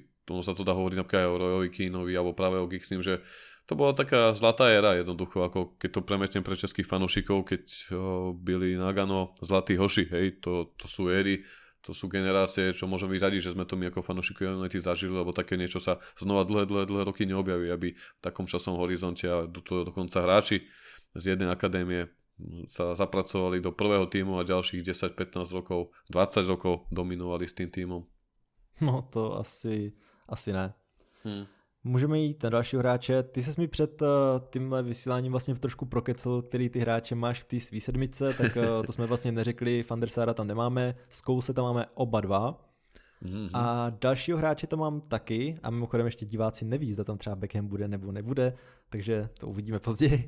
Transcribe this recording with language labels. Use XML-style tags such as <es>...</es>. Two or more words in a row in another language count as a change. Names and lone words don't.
<sk>Tomu sa to dá hovoriť napríklad aj o Royovi Keanovi alebo práve o Giggsnim, že to bola taká zlatá éra jednoducho, ako keď to premetnem pre českých fanúšikov, keď byli Nagano zlatí hoši, hej, to sú éry, to sú generácie, čo môžeme byť radi, že sme to my ako fanúšikovia United zažili, lebo také niečo sa znova dlhé roky neobjaví, aby v takom časovom horizonte a dokonca hráči z jednej akadémie sa zapracovali do prvého tímu a ďalších 10, 15 rokov, 20 rokov dominovali s tým tímom.</sk> <cs>No to asi ne. Můžeme jít na dalšího hráče. Ty ses mi před tímhle vysíláním vlastně trošku prokecel, který ty hráče máš v té svý sedmice, tak to jsme vlastně neřekli, Van der Sara tam nemáme, Scholese tam máme oba dva. A dalšího hráče tam mám taky a mimochodem ještě diváci neví, zda tam třeba Beckham bude nebo nebude, takže to uvidíme později.</cs>